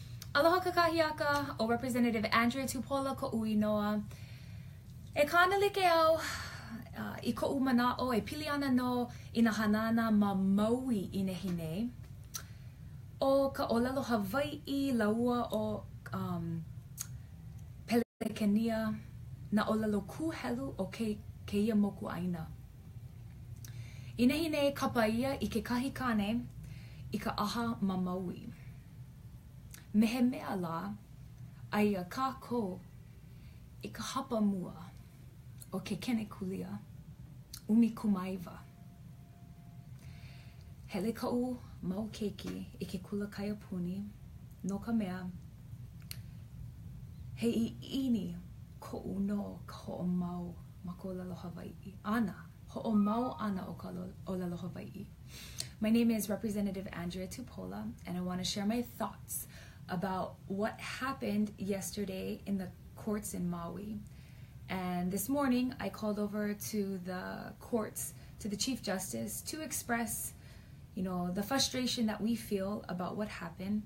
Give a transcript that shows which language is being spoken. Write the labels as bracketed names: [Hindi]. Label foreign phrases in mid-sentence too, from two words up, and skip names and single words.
[Hawaiian] Aloha kakahiaka o Representative Andrea Tupola Ko'ui Noa. E kāna like au I ko'u mana'o e pili ana no I na hanana ma Maui I Nehine. O ka olelo Hawaii laua o Pelekenia na olelo kuhelu o keia moku aina. I Nehine kapaia I ke kahi kane I ka aha ma Maui. Mehe mea la aia kākou I ka hapa mua o ke kene kulia umi kumaiwa. Hele ka'u mau keiki I ke kula kaiapuni no ka mea he I ini ko'u no ka ho'omau ma ko olelo Hawaii. Ana, ho'omau ana o ka olelo Hawaii. [English] My name is Representative Andrea Tupola and I want to share my thoughts about what happened yesterday in the courts in Maui. And this morning I called over to the courts, to the Chief Justice, to express, the frustration that we feel about what happened.